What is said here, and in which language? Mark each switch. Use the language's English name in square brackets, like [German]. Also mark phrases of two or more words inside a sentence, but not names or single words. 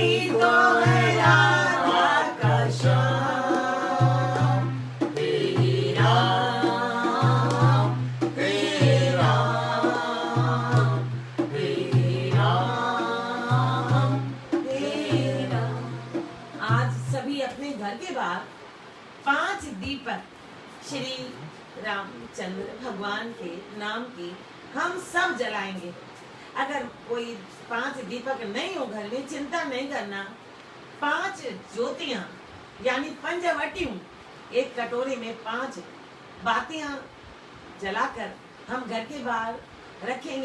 [Hindi] तो है राधा का श्याम, हे राम, हे राम, हे राम, हे राम। आज सभी अपने घर के बाहर 5 दीपक श्री रामचंद्र भगवान के नाम की हम सब जलाएंगे। अगर कोई 5 दीपक नहीं हो घर में, चिंता नहीं करना, 5 ज्योतियां यानी पंचवटियों एक कटोरी में 5 बातियां जलाकर हम घर के बाहर रखेंगे।